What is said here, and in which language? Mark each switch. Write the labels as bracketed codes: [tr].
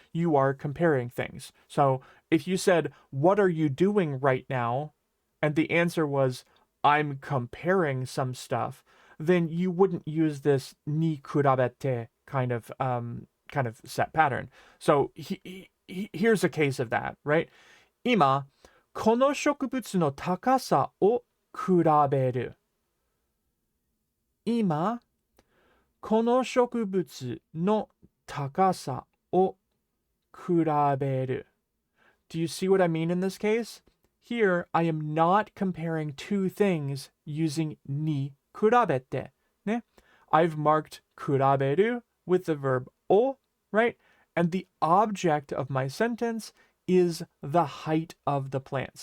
[en] You are comparing things. So if you said, "What are you doing right now?" and the answer was, "I'm comparing some stuff," then you wouldn't use this ni kurabete kind of set pattern. So here's a case of that, right? [ja] 今、この植物の高さを比べる。今、この植物の高さを比べる。 [en] Do you see what I mean in this case? Here, I am not comparing two things using ni kurabete. ね? I've marked kuraberu with the verb o, right? And the object of my sentence is the height of the plants.